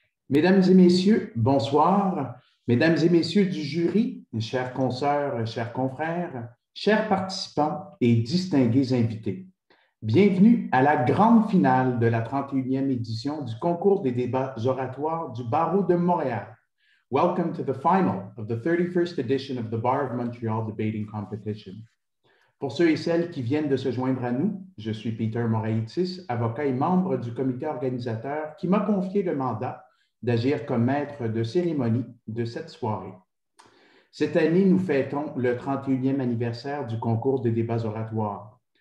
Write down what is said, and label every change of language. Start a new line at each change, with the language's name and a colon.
French: Mesdames et messieurs, bonsoir. Mesdames et messieurs du jury, chères consoeurs, chers confrères, chers participants et distingués invités, bienvenue à la grande finale de la 31e édition du concours des débats oratoires du Barreau de Montréal.
English: Welcome to the final of the 31st edition of the Bar of Montreal Debating Competition.
French: Pour ceux et celles qui viennent de se joindre à nous, je suis Peter Moraitis, avocat et membre du comité organisateur qui m'a confié le mandat d'agir comme maître de cérémonie de cette soirée. Cette année, nous fêtons le 31e anniversaire du concours des débats oratoires.